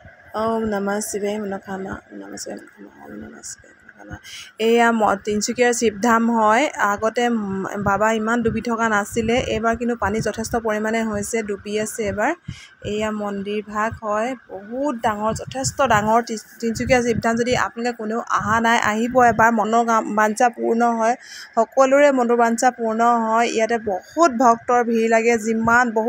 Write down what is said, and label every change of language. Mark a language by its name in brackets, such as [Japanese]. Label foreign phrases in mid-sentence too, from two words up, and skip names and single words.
[Sanskrit] ओम् नमः शिवाय मनोकर्म नमः शिवाय मनोकर्म ओम् नमः शिवाय मनोकर्म [Assamese] এয়া তিনিচুকীয়াৰ শিৱধাম হয় আগতে বাবা ইমান ডুবি থকা নাছিলে এবাৰ কিন্তু পানী যথেষ্ট পৰিমাণে হৈছে ডুবি আছে এবাৰ এয়া মন্দিৰ ভাগ হয় বহুত ডাঙৰ যথেষ্ট ডাঙৰ তিনিচুকীয়া শিৱধাম যদি আপোনালোকে কোনেও অহা নাই আহিব এবাৰ মনৰ বাঞ্ছা পূৰ্ণ হয় সকলোৰে মনৰ বাঞ্ছা পূৰ্ণ হয় ইয়াতে বহুত ভক্তৰ ভিৰ লাগে যিমান বহুত